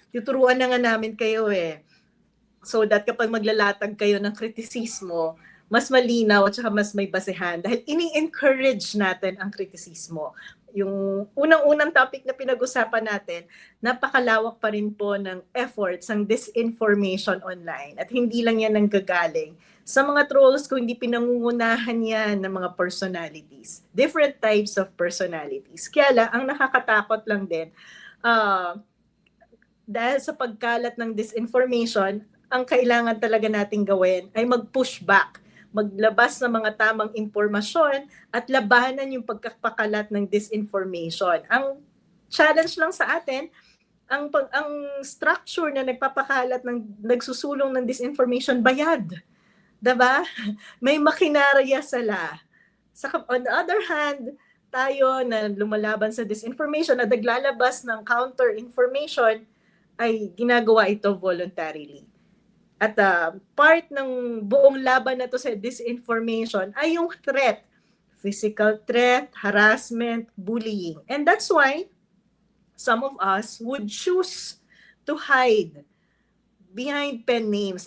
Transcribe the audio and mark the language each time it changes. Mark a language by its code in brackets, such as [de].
[tl] Tuturuan na nga namin kayo [en] so that [tl] kapag maglalatag kayo ng kritisismo, mas malinaw at saka mas may basehan dahil ini-encourage natin ang kritisismo. Yung unang-unang topic na pinag-usapan natin, napakalawak pa rin po ng efforts ng disinformation online at hindi lang yan nanggagaling sa mga trolls kung hindi pinangungunahan yan ng mga personalities. [en] Different types of personalities. [tl] Kaya lang, ang nakakatakot lang din, dahil sa pagkalat ng disinformation, ang kailangan talaga nating gawin ay mag-push back, maglabas ng mga tamang impormasyon at labanan yung pagkapakalat ng disinformation. Ang challenge lang sa atin, ang structure na nagpapakalat nagsusulong ng disinformation, bayad. Diba? May makinarya sila. [en] On the other hand, [tl] tayo na lumalaban sa disinformation na naglalabas ng counter-information ay ginagawa ito voluntarily. At part ng buong laban na to sa disinformation ay yung threat. [en] Physical threat, harassment, bullying. And that's why some of us would choose to hide behind pen names.